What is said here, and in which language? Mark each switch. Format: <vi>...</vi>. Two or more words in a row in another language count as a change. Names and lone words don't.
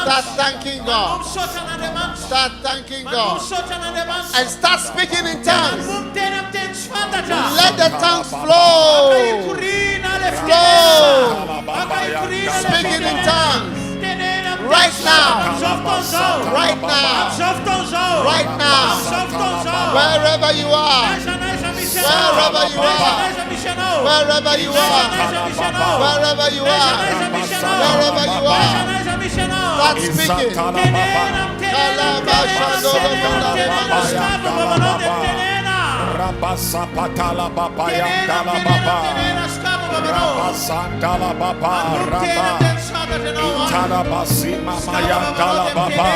<en>Start thanking</en> <mg>Manombo</mg> <en>God.</en> <mg>misaotra an'Andriamanitra.</mg> <en>Start thanking</en> <mg>Manombo</mg> <en>God.</en> <mg>misaotra an'Andriamanitra.</mg> <en>And start speaking in tongues.</en> <mg>Manombo miteny amin'ny teny tsy fantatra.</mg> <en>Let the tongues flow.</en> <mg>Akahikoriana le</mg> <en>Flow.</en> <mg>fitenena. Akahikoriana le</mg> <en>Speaking in</en> <mg>fitenena.</mg> <en>tongues.</en> <mg>Tenena amin'ny</mg> <en>Right</en> <mg>teny</mg> <en>now.</en> <mg>amin'izao fotoana zao.</mg> <en>Right now.</en> <mg>Amin'izao fotoana zao.</mg> <en>Right now.</en> <mg>Amin'izao fotoana zao.</mg> <en>Wherever you are.</en> <mg>Naiza misy anao.</mg> <en>Wherever you are.</en> <mg>Naiza misy anao.</mg> <en>Wherever you are.</en> <mg>Naiza misy anao.</mg> <en>Wherever you</en> <mg>Naiza</mg> <en>are.</en> <mg>misy anao.</mg> <en>Wherever speaking. Rabasapatala babaya dala baba. Rabasantala baba raba. Itarabasima maya dala baba.</en>